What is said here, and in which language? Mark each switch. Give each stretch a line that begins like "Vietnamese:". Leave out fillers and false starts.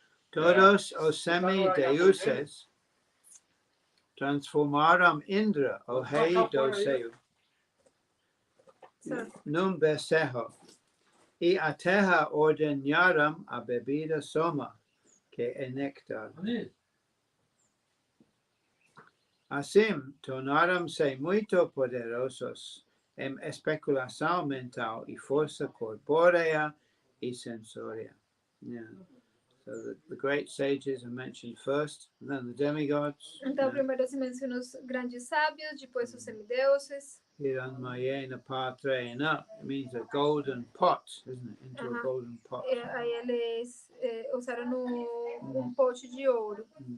Portuguese: Todos os semideuses transformaram Indra, o rei do céu, num becerro, e a terra ordenharam a bebida soma, que é néctar. Assim, tornaram-se muito poderosos em especulação mental e força corpórea e sensória.
English: Yeah. So the great sages are mentioned first, and then the demigods.
Portuguese: Então, primeiro se menciona os grandes sábios, depois os semideuses.
Sanskrit: Hiranmayena patrena,
English: it means a golden pot, isn't it? Into a golden pot.
Portuguese: Aí eles usaram pote de ouro.